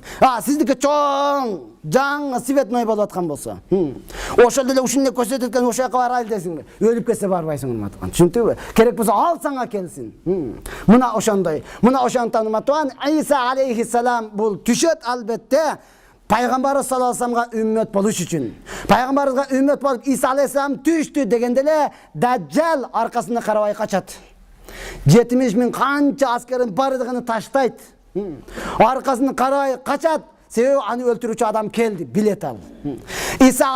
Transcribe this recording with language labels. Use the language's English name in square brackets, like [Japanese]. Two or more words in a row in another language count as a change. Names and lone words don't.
[Kyrgyz] Сиздики чоң, жаңы светной болуп аткан болсо, ошол эле ушуну эле көрсөтөт экен, ошол жака барайлы десиңби? Өлүп кетсе барбайсың, урматтуу тууган. Түшүндүңбү? Керек болсо ал сага келсин. Мына ошондой. Мына ошондон, урматтуу тууган, Иса алейхиссалам бул түшөт, албетте Пайгамбар [Arabic] صلى الله عليه وسلم [Kyrgyz] үммөт болуш үчүн. Пайгамбарыбызга үммөт болуп Иса алейхиссалам түштү дегенде эле дажжал аркасына карабай качат. 70.000 канча аскерин бардыгын таштайт. Аркасын карабай качат. Себеби аны өлтүрүүчү адам келди, билет ал.